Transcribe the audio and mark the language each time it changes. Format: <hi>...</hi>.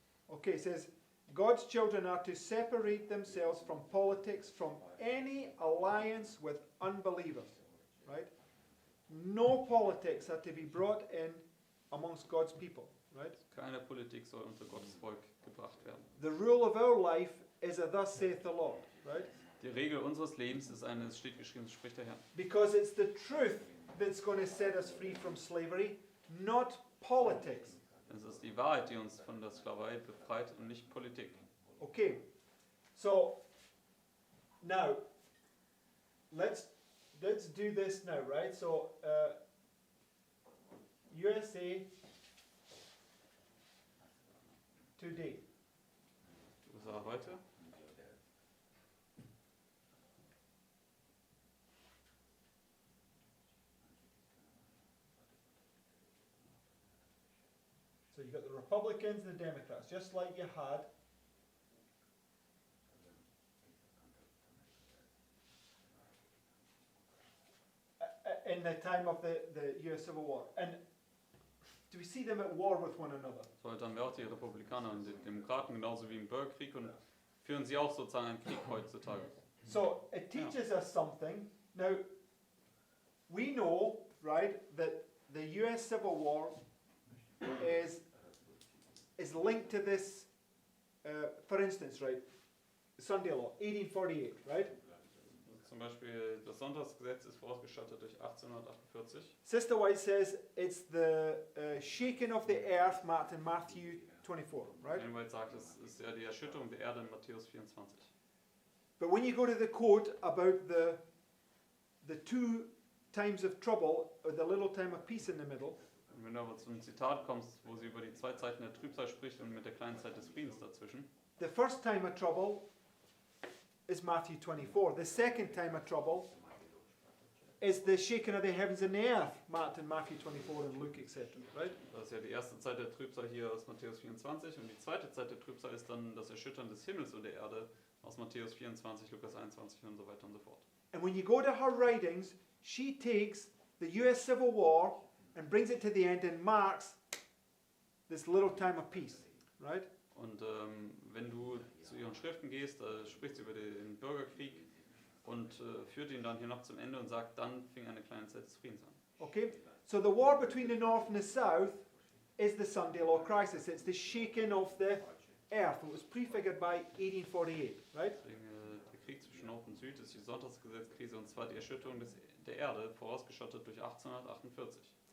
<en>Okay, it says, God's children are to separate themselves from politics, from any alliance with unbelievers, right? No politics are to be brought in amongst God's people, right?</en> <de>Keine Politik soll unter Gottes Volk gebracht werden.</de> <en>The rule of our life is a thus saith the Lord, right?</en> <de>Die Regel unseres Lebens ist eine, es steht geschrieben, so spricht der Herr.</de> <en>Because it's the truth that's going to set us free from slavery, not politics.</en> <de>Es ist die Wahrheit, die uns von der Sklaverei befreit und nicht Politik.</de> <en>Okay, so now let's do this now, right? So USA Today.</en> <de>USA heute.</de> <en>So you got the Republicans and the Democrats, just like you had in the time of the US Civil War. And do we see them at war with one another?</en> <de>So heute haben wir auch die Republikaner und die Demokraten genauso wie im Bürgerkrieg und führen sie auch sozusagen einen Krieg heutzutage.</de> <en>So it teaches us something. Now, we know, right, that the US Civil War is linked to this, for instance, right, Sunday Law, 1848, right?</en> <de>Zum Beispiel das Sonntagsgesetz ist vorausgestattet durch 1848.</de> <en>Sister White says it's the shaking of the earth marked in Matthew 24, right?</en> <de>White sagt, es ist ja die Erschütterung der Erde in Matthäus 24.</de> <en>But when you go to the quote about the two times of trouble, or the little time of peace in the middle,</en> <de>Und wenn du aber zum Zitat kommst, wo sie über die zwei Zeiten der Trübsal spricht und mit der kleinen Zeit des Friedens dazwischen,</de> <en>the first time of trouble is Matthew 24. The second time of trouble is the shaking of the heavens and the earth, marked in Matthew 24 and Luke, etc. Right?</en> <de>das ist ja die erste Zeit der Trübsal hier aus Matthäus 24 und die zweite Zeit der Trübsal ist dann das Erschüttern des Himmels und der Erde aus Matthäus 24, Lukas 21 und so weiter und so fort.</de> <en>And when you go to her writings, she takes the US Civil War and brings it to the end and marks this little time of peace, right?</en> <de>Und wenn du zu ihren Schriften gehst, spricht sie über den Bürgerkrieg und führt ihn dann hier noch zum Ende und sagt, dann fing eine kleine Zeit des Friedens an.</de> <en>Okay? So the war between the North and the South is the Sunday Law crisis. It's the shaking of the earth. It was prefigured by 1848, right?</en> <de>Deswegen, der Krieg zwischen Nord und Süd ist die Sonntagsgesetzkrise und zwar die Erschütterung der Erde, vorausgestattet durch 1848.</de>